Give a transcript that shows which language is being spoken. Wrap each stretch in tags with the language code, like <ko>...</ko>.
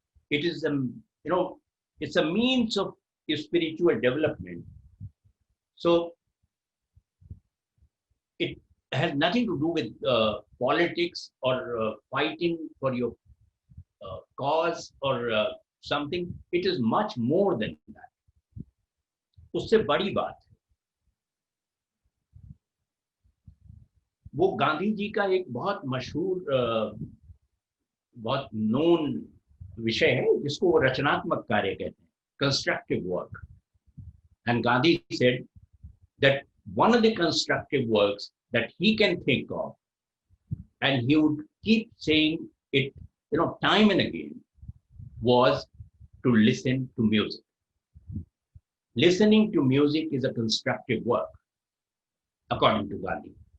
<en>It is it's a means of spiritual development. So it has nothing to do with politics or fighting for your cause or something. It is much more than that.</en> <hi>उससे बड़ी बात है, वो गांधी जी का एक बहुत मशहूर बहुत नोन विषय है जिसको वो रचनात्मक कार्य कहते हैं,</hi> <en>constructive work. And Gandhi said that one of the constructive works that he can think of, and he would keep saying it time and again, was to listen to music. Listening to music is a constructive work, according to Gandhi.</en>